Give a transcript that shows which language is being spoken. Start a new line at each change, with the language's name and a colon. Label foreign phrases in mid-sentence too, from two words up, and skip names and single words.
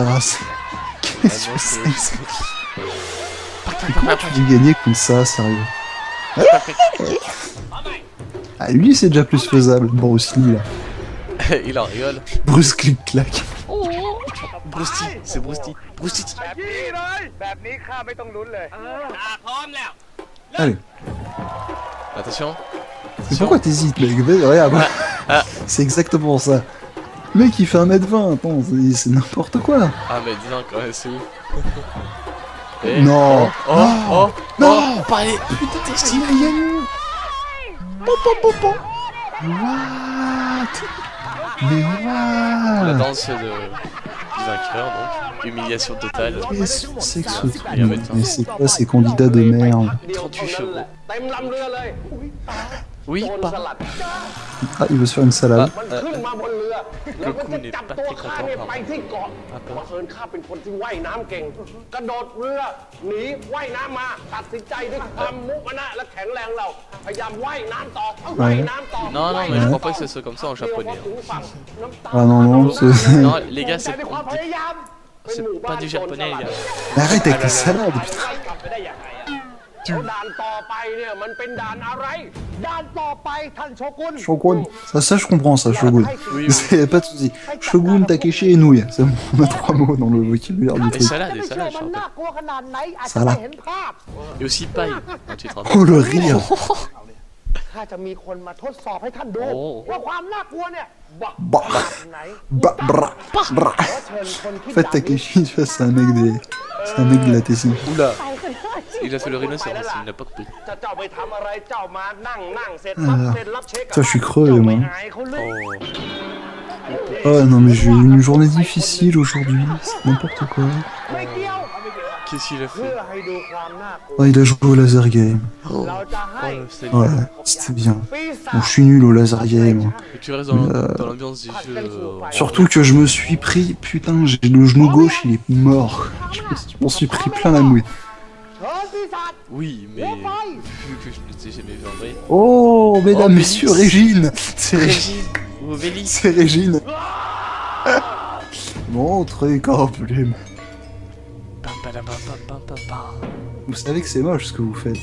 French: là? Qu'est-ce que c'est? Comment tu dis gagner comme ça, sérieux? Ah, lui c'est déjà plus faisable, Bruce Lee là. Il en rigole. Bruce clic clac. Bruce Lee, c'est Bruce Lee. Bruce Lee.
Thai: แบบนี้ข้าไม่ต้องลุ้นเลย
French: Allez. Attention. Mais pourquoi t'hésites, mec? Regarde. Ah. C'est exactement ça. Le mec il fait 1m20, attends, c'est n'importe quoi là. Ah mais dis donc, ouais, c'est ouf. Et- Non. Oh, oh, oh, Non. oh, pareil. Putain, il a gagné. What? Mais La what? danse du vainqueur, donc. Humiliation totale. Qu'est-ce que c'est que ce truc? Il y a un médecin. Mais c'est quoi ces candidats de merde? 38 chevaux.
Thai: เต็มลำเรือเลย
French: Oui,
Thai: โจร
French: pas.
Thai: สลัด
French: Ah, il veut se faire une salade.
Thai: มันขึ้นมาบนเรือ แล้วก็จะจับตัวข้าเนี่ยไปที่เกาะ
French: Ah,
Thai: บังเอิญข้าเป็นคนที่ว่ายน้ำเก่ง กระโดดเรือหนีว่ายน้ำมา ตัดสินใจด้วยความมุมานะและแข็งแรงเรา พยายามว่ายน้ำต่อว่ายน้ำต่อ
French: Non, non, mais je crois pas que ce soit comme ça en japonais.
Thai: เดี๋ยวพอถึงฝั่งน้ำตา
French: Ah non, non, c'est... Non, les gars,
Thai: ใจในความพยายาม
French: c'est pas du japonais, les gars. Mais arrête avec tes salades, putain.
Thai: ไล่กลับไปได้ยังไงอะแล้วด่านต่อไปเนี่ยมันเป็นด่านอะไร ด่านต่อไปท่านโชกุน
French: Shogun. Ça je comprends, ça, Shogun. Oui, C'est pas de soucis. Shogun, Takeshi et nouilles. C'est bon, on a 3 mots dans le vocabulaire du Et truc. salade, je rappelle.
Thai: กลัวขนาดไหนอาจจะ
French: ça va.
Thai: ไม่เห็นภาพ
French: Et aussi paille, quand tu te rappelles. Oh, le rire.
Thai: ข้าจะมีคนมาทดสอบให้ท่านดู โอ้ ว่าความน่ากลัวเนี่ยบัก
French: Bah,
Thai: ไหน
French: bah, bra, bra.
Thai: ขอเชิญคนที่
French: En fait, Takeshi, tu vois, c'est un mec des... C'est un mec de la Tessie. Oula. Il a fait le rhinocéros, il n'a pas compris.
Thai: จะเจ้าไปทำอะไรเจ้ามานั่งเสร็จรับ
French: Ah.
Thai: เซ็นรับเช็ค
French: Ça, je suis creux,
Thai: เจ้า
French: moi.
Thai: ไม่อายเขาเลย
French: Oh. Oh non, mais j'ai eu une journée difficile aujourd'hui. C'est n'importe quoi.
Thai: ไม่เกี่ยว
French: Qu'est-ce qu'il a
Thai: เพื่อ
French: fait?
Thai: ให้ดูความน่ากลัว
French: Oh, il a joué au laser game. Oh,
Thai: เราจะให้
French: oh c'est Ouais, c'était bien.
Thai: ปีศา
French: Bon,
Thai: จ
French: je suis nul au laser game. Et tu restes dans l'ambiance du jeu. Surtout que je me suis pris... Putain, j'ai le genou gauche, il est mort. Je m'en suis pris plein la mouille.
Thai: เชิญปีศาจ
French: Oui, mais vu que je ne t'ai jamais vu en vrai. Oh, mesdames, Oh, messieurs, Mélisse. Régine. C'est Régine. Régine ou Vélis. C'est Régine. Montrez qu'en plume. Pam, pam, pam, pam, pam, pam, pam. Vous savez que c'est moche ce que vous faites.